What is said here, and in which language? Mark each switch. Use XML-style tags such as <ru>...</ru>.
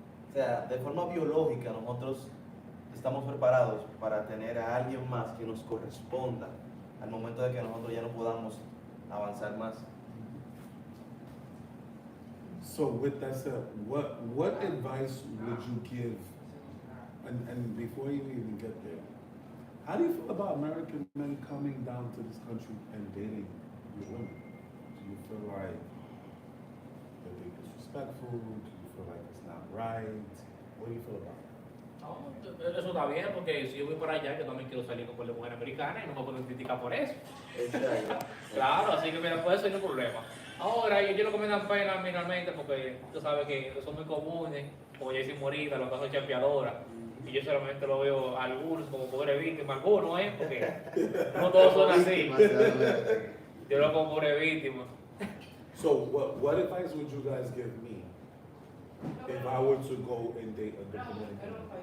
<es>O sea, de forma biológica nosotros estamos preparados para tener a alguien más que nos corresponda al momento de que nosotros ya no podamos avanzar más.</es> <en>So with that said, what advice would you give? And before you even get there, how do you feel about American men coming down to this country and dating your women? Do you feel like that they're disrespectful? Do you feel like it's not right? What do you feel about it?</en> <es>No, eso está bien porque si yo voy para allá, yo también quiero salir con la mujer americana y no me pueden criticar por eso. Exacto. Claro, así que mira, puede ser un problema. Ahora, yo lo que me dan pena finalmente porque tú sabes que son muy comunes, como ya hicimos ahorita, los casos champeadoras. Y yo solamente lo veo a algunos como pobre víctima, algunos, porque no todos son así. Yo lo como pobre víctima.</es> <en>So what advice would you guys give me if I were to go and date a Dominican?</en>